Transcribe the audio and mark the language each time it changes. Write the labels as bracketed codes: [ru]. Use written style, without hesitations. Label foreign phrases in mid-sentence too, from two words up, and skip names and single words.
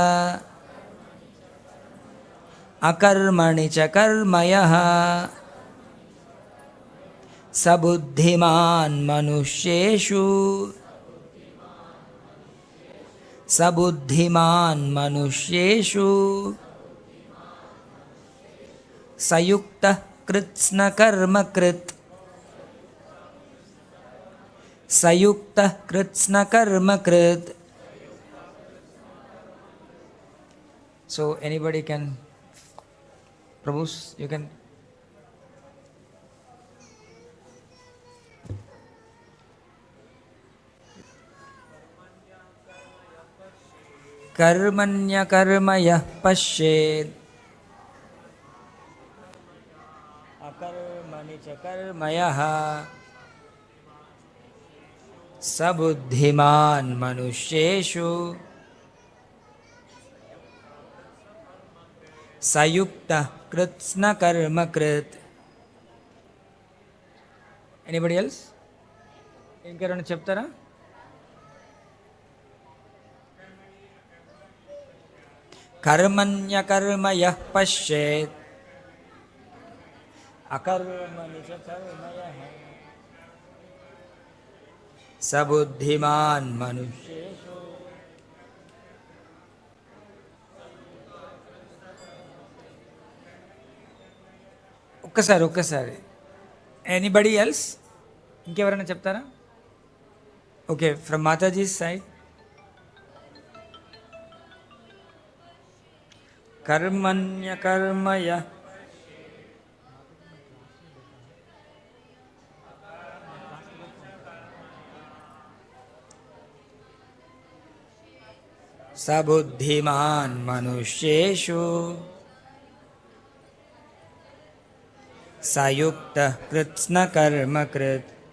[sa] अकर्मणि च कर्मयः स बुद्धिमान् मनुष्येषु स बुद्धिमान् मनुष्येषु सयुक्तः कृत्स्नकर्मकृत् सयुक्तः कृत्स्नकर्मकृत्. [en] So anybody can, Prabhus, you can. [sa] कर्मण्यकर्मयः पश्येत् अकर्मणि च कर्मयः स बुद्धिमान् मनुष्येषु सयुक्तः कृत्स्नकर्मकृत्. [en] Anybody else? [te] ఇంకెవరైనా చెప్తారా? [sa] कर्मण्यकर्मयः पश्येत् अकर्मणि च कर्मयः स बुद्धिमान् मनुष्येषु. [en] ఒక్కసారి anybody else? [te] ఇంకెవరైనా చెప్తారా? ఓకే, [en] from mataji side. [sa] कर्मण्यकर्मयः स बुद्धिमान् मनुष्येषु सयुक्तः कृत्स्नकर्मकृत्.